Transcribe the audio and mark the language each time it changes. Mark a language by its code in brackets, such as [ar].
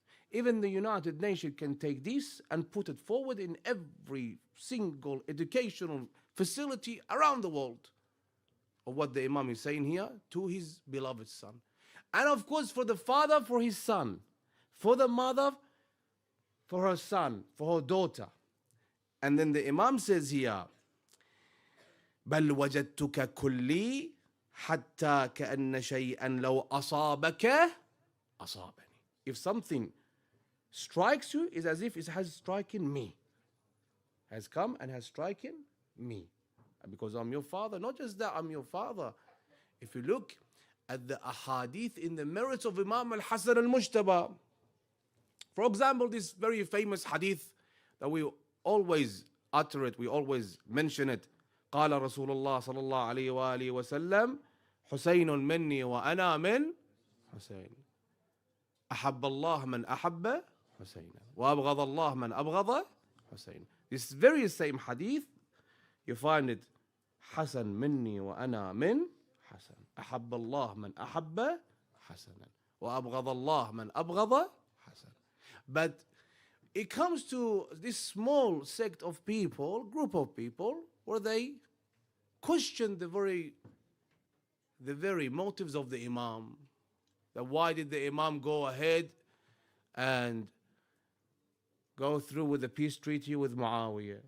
[en] Even the United Nations can take this and put it forward in every single educational facility around the world, of what the Imam is saying here to his beloved son. And of course, for the father, for his son. For the mother, for her son, for her daughter. And then the Imam says here, [ar] بل وجدتك كلي حتى كأن شيئا لو أصابك أصابني. [en] If something strikes you, it's as if it has striken me. Has come and has striken me. And because I'm your father, not just that, I'm your father. If you look at the ahadith in the merits of Imam al-Hasan al-Mujtaba, for example, this very famous hadith that we always utter it, we always mention it. [ar] قال رسول الله صلى الله عليه وآله وسلم حسين مني وأنا من حسين أحب الله من أحب حسينا وأبغض الله من أبغض حسين. [en] This very same hadith, you find it [ar] حسن مني وأنا من حسن أحب الله من أحب حسنا وأبغض الله من أبغض حسن. [en] But it comes to this small sect of people, group of people, where they question the very motives of the Imam. That why did the Imam go ahead and go through with the peace treaty with Muawiyah?